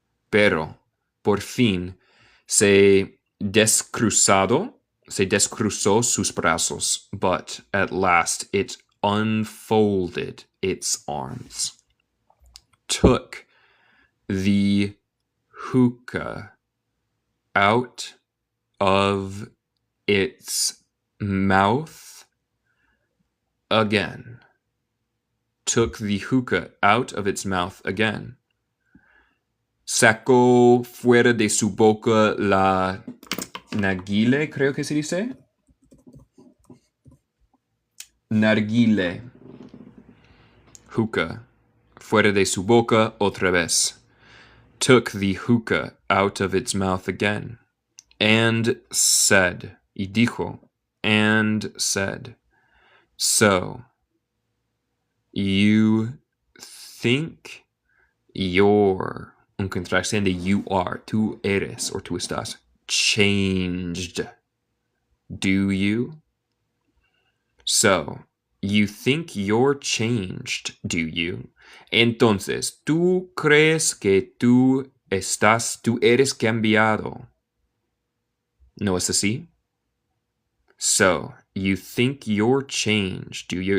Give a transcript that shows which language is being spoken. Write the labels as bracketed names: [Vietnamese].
[Spanish] Pero, por fin, se descruzó sus brazos. [English] But at last, it unfolded its arms. Took the hookah out of its mouth again. Took the hookah out of its mouth again. [Spanish] Sacó fuera de su boca la narguile, creo que se dice. Narguile. Hookah. Fuera de su boca otra vez. [English] Took the hookah out of its mouth again. And said, [Spanish] y dijo, [English] and said, so, you think you're, [Spanish] un contracción de [English] you are, [Spanish] tú eres, [English] or [Spanish] tú estás, [English] changed, do you? So, you think you're changed, do you? [Spanish] Entonces, tú crees que tú eres cambiado. ¿No es así? [English] So, you think you're changed, do you?